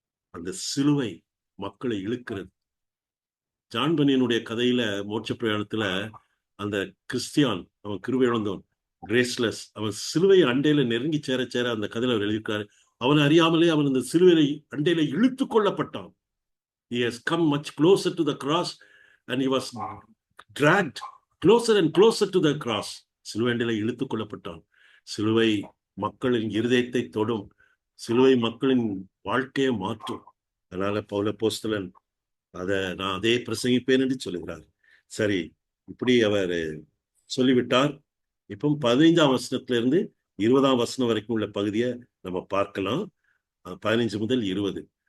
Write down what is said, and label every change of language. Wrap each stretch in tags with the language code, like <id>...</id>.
<ta>அந்த சிலுவை மக்களை இழுக்கிறது. ஜான் பனியனுடைய கதையில மோட்ச பிரயாணத்துல அந்த கிறிஸ்டியான், அவன் கிருபை இழந்தவன், கிரேஸ்லெஸ், அவன் சிலுவை அண்டையில நெருங்கி சேர சேர அந்த கதையில அவர் எழுதியிருக்காரு, அவன் அறியாமலே அவன் அந்த சிலுவையை அண்டையில இழுத்துக் கொள்ளப்பட்டான்.</ta> <en>He has come much closer to the cross and he was dragged closer and closer to the cross.</en> <ta>சிலுவை அண்டையில இழுத்துக் கொள்ளப்பட்டான். சிலுவை மக்களின் இருதயத்தை தொடும். சிலுவை மக்களின் வாழ்க்கையை மாற்றும். அதனால பவுலப்போஸ்தலன் நான் அதே பிரசங்கிப்பேன் என்று சொல்லுகிறார். சரி, இப்படி அவர் சொல்லிவிட்டார். இப்போ 15ஆம் வசனத்திலிருந்து 20ஆம் வசனம் வரைக்கும் உள்ள பகுதியை நம்ம பார்க்கலாம். 15 முதல் 20.</ta>